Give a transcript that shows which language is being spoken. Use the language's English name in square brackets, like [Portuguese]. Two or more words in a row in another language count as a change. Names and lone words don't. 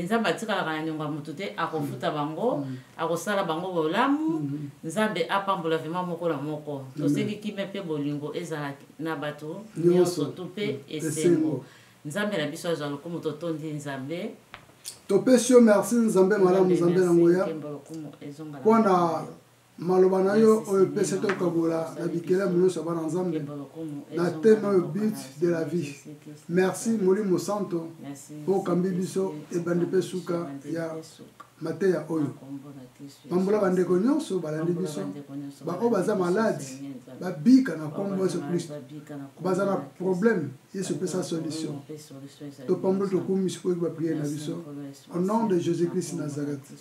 [Lingala] Nzambe atikala kana nyonga mutu te akofuta bango akosala bango bolamu nzambe apambola vraiment moko na moko tosengi kime pe bolingo ezala na bato nyonso to pe esengo nzambe na biso azwa lokumu totondi nzambe topesi yo merci nzambe malamu nzambe na ngoya mpona maloba na yo oyo pesa tokabola na bikela nyonso bana nzambe na teme oyo [French] but de la vie. [Lingala] Merci molimo santo po kambi biso ebandi pe suka ya mateya oyo mambola bandeko nyonso balandi biso bako baza malade babika na kombo Yesu Kristo baza na problème Yesu pesa solution topambola tokumisi po ba prière na biso [French] au nom de [Lingala] Jésus-Christ Nazareth.